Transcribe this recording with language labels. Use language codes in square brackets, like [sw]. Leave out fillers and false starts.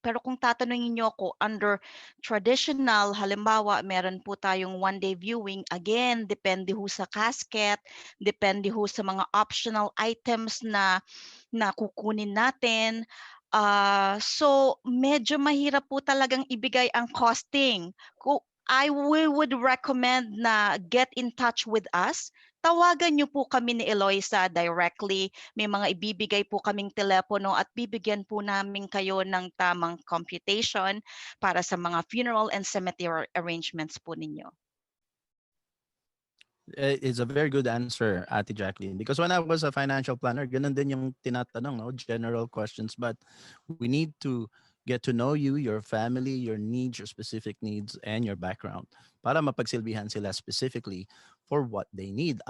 [tl] Pero kung tatanungin niyo ako under traditional, halimbawa meron po tayong one-day viewing, again, depende ho sa casket, depende ho sa mga optional items na kukunin natin. So medyo mahirap po talagang ibigay ang costing. [en] We would recommend na get in touch with us. [tl] Tawagan niyo po kami ni Eloisa directly. May mga ibibigay po kaming telepono at bibigyan po namin kayo ng tamang computation para sa mga funeral and cemetery arrangements po ninyo. [en] It's a very good answer, Ate Jacqueline. Because when I was a financial planner, [tl] ganun din yung tinatanong, no? [en] General questions. But we need to get to know you, your family, your needs, your specific needs, and your background [tl] para mapagsilbihan sila [en] specifically for what they need.